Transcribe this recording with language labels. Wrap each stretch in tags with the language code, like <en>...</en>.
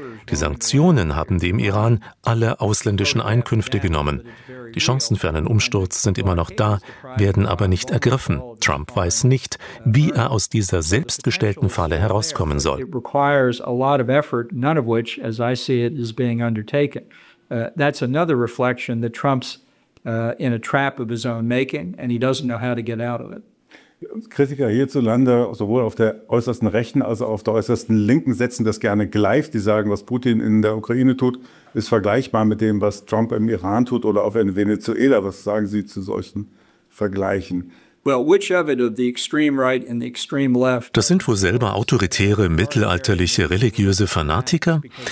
<de>Die Sanktionen haben dem Iran alle ausländischen Einkünfte genommen. Die Chancen für einen Umsturz sind immer noch da, werden aber nicht ergriffen. Trump weiß nicht, wie er aus dieser selbstgestellten Falle herauskommen soll.</de> <en>It requires a lot of effort, none of which, as I see it, is being undertaken. That's another reflection that Trump's in a trap of his own making and he doesn't know how to get out of it.</en> <de>Kritiker hierzulande, sowohl auf der äußersten Rechten als auch auf der äußersten Linken, setzen das gerne gleich. Die sagen, was Putin in der Ukraine tut, ist vergleichbar mit dem, was Trump im Iran tut oder auch in Venezuela. Was sagen Sie zu solchen Vergleichen? Das sind wohl selber autoritäre, mittelalterliche, religiöse Fanatiker?</de>